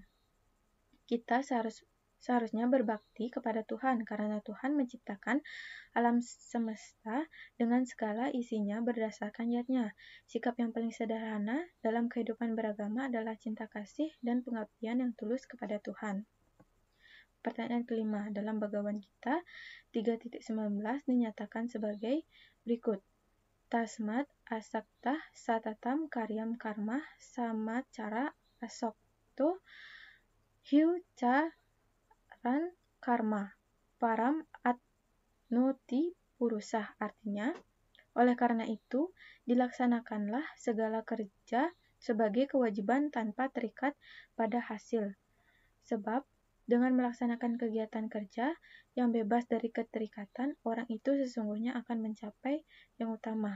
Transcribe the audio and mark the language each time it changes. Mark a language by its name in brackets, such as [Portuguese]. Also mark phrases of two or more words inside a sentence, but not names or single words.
[Indonesian] Kita seharusnya berbakti kepada Tuhan karena Tuhan menciptakan alam semesta dengan segala isinya berdasarkan niatnya. Sikap yang paling sederhana dalam kehidupan beragama adalah cinta kasih dan pengabdian yang tulus kepada Tuhan. Pertanyaan kelima, dalam Bhagavad Gita 3.19 dinyatakan sebagai berikut. [Sanskrit] Tasmat asaktah satatam karyam karma samacara asokto hiu caran karma param atnoti purusah. [Indonesian] Artinya, oleh karena itu, dilaksanakanlah segala kerja sebagai kewajiban tanpa terikat pada hasil. Sebab, dengan melaksanakan kegiatan kerja yang bebas dari keterikatan, orang itu sesungguhnya akan mencapai yang utama.